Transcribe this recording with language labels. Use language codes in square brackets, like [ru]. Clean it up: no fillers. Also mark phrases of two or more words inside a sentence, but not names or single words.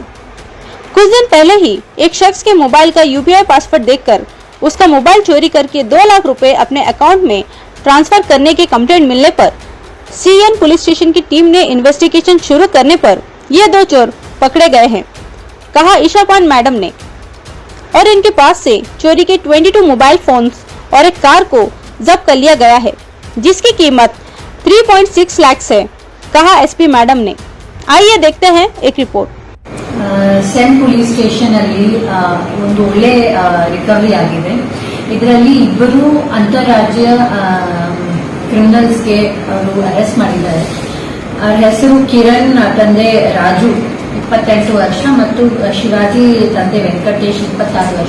[hi] कुछ दिन पहले ही एक शख्स के मोबाइल का [en] UPI password [hi] देखकर उसका मोबाइल चोरी करके 2 लाख रुपए अपने अकाउंट में ट्रांसफर करने की कंप्लेंट मिलने पर सीएन [en] police station [hi] की टीम ने इन्वेस्टिगेशन शुरू करने पर ये 2 चोर पकड़े गए हैं, कहा ईशा पांड मैडम ने। और इनके पास से चोरी के 22 [en] mobile phones [hi] और एक कार को जब्त कर लिया गया है, जिसकी कीमत 3.6 लाख है, कहा एसपी मैडम ने। आइए देखते हैं एक रिपोर्ट। [kn] सेन [en] police station [kn] ಅಲ್ಲಿ ಒಂದು ಒಳ್ಳೆ ರಿಕವರಿ ಆಗಿದೆ। ಇದರಲ್ಲಿ ಇಬ್ಬರು ಅಂತಾರಾಜ್ಯ ಕ್ರಿಮಿನಲ್ಸ್ಗೆ ಅವರು ಅರೆಸ್ಟ್ ಮಾಡಿದ್ದಾರೆ। ಅವರ ಹೆಸರು ಕಿರಣ್, ತಂದೆ ರಾಜು 28 ವರ್ಷ ಮತ್ತು ಶಿವಾಜಿ ತಂದೆ ವೆಂಕಟೇಶ್ 26 ವರ್ಷ।